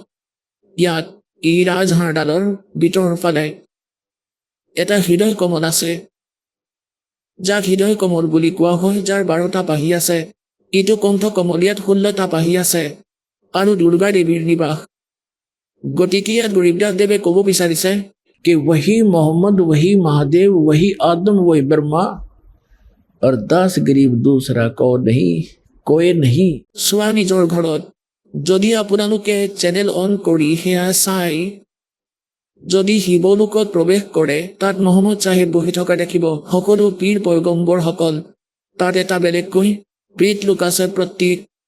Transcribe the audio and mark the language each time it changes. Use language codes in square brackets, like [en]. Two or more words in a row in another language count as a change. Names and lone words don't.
[as] ইয়াত এই ৰাজহাড়ডালৰ ভিতৰৰ ফালে এটা হৃদয় কমল আছে, যাক হৃদয় কমল বুলি কোৱা হয়, যাৰ 12টা পাহি আছে। এইটো কণ্ঠ কমল, ইয়াত 16টা পাহি আছে আৰু দুৰ্গা দেৱীৰ নিবাস। গতিকে ইয়াত গৰীবদাস দেৱে ক'ব বিচাৰিছে [hi] कि वही मोहम्मद, वही महादेव, वही आदम, वही ब्रह्मा, और 10 गरीब दूसरा को नहीं, कोई नहीं। [as] চোৱা নিজৰ ঘৰত, যদি আপোনালোকে চেনেল অন কৰি সেয়া চাই, যদি শিৱলোকত প্ৰৱেশ কৰে, তাত মহম্মদ চাহেব বহি থকা দেখিব। সকলো পীৰ পয়গম্বৰসকল, তাত এটা বেলেগকৈ প্ৰেত লোক আছে প্ৰত্যেক।